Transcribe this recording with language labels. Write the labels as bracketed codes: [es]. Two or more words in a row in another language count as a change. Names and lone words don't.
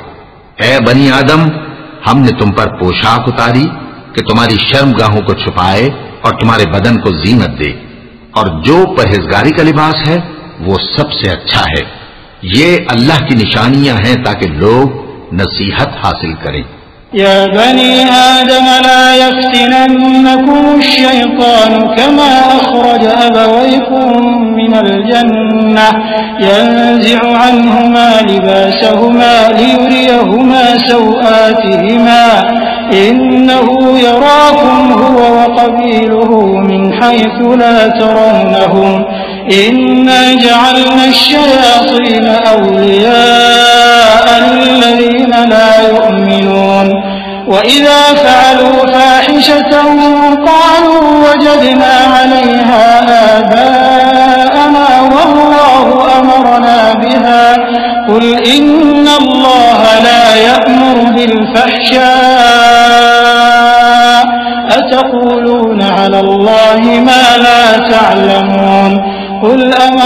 [hi] ऐ बनी आदम, हमने तुम पर पोशाक उतारी कि तुम्हारी शर्मगाहों को छुपाए और तुम्हारे बदन को जीनत दे, और जो परहेजगारी का लिबास है वो सबसे अच्छा है। ये अल्लाह की निशानियां हैं ताकि लोग नसीहत हासिल करें। [ar] يا بني آدم لا يفتننكم الشيطان كما أخرج أبويكم من الجنة ينزع عنهما لباسهما ليريهما سوآتهما إنه يراكم هو وقبيله من حيث لا ترونهم إنا جعلنا الشياطين أولياء للذين لا يؤمنون وإذا فعلوا فاحشة قالوا وجدنا عليها آباءنا والله أمرنا بها قل إن الله لا يأمر بال فحشاء أتقولون على الله ما لا تعلمون قل أمر